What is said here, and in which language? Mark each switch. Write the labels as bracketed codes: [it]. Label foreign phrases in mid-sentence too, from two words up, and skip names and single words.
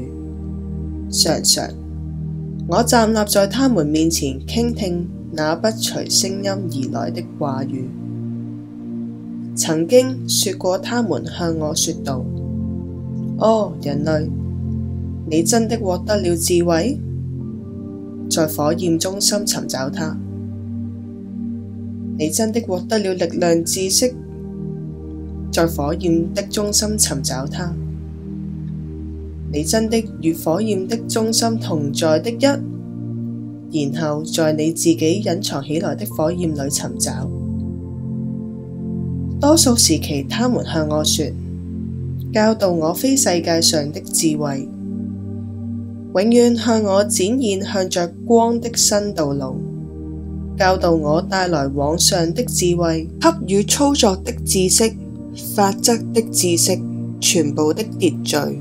[zh] 常常我站立在他們面前，傾聽那不隨聲音而來的話語。曾經說過，他們向我說道：哦，人類，你真的獲得了智慧，在火焰中心尋找它。你真的獲得了力量知識，在火焰的中心尋找它。你真的與火焰的中心同在的一，然後在你自己隱藏起來的火焰裏尋找。多數時期，他們向我說，教導我非世界上的智慧。永遠向我展現向着光的新道路，教導我帶來往上的智慧，給予操作的知識、法則的知識、全部的秩序。